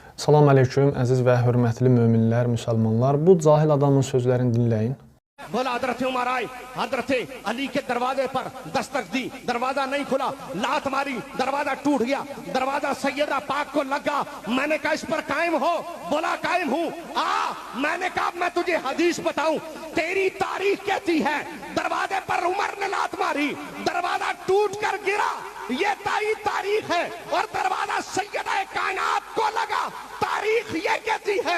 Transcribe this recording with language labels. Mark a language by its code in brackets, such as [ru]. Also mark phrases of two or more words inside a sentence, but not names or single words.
[az] Assalamu aleyküm, əziz və hörmətli möminlər, müsəlmanlar. Bu cahil adamın sözlərini dinləyin. [hi] बोला हजरत उमर आए, हजरत अली के दरवाजे पर दस्तक दी, दरवाजा नहीं खुला, लात मारी, दरवाजा टूट गया, दरवाजा सैयदा पाक को लगा। मैंने कहा इस पर कायम हो, बोला कायम हूं। मैंने कहा मैं तुझे हदीस बताऊं, तेरी तारीख कहती है दरवाजे पर उमर ने लात मारी, दरवाजा टूट कर गिरा, ये तारीख है, और दरवाजा सैयदा कायनात को लगा, तारीख ये कहती है।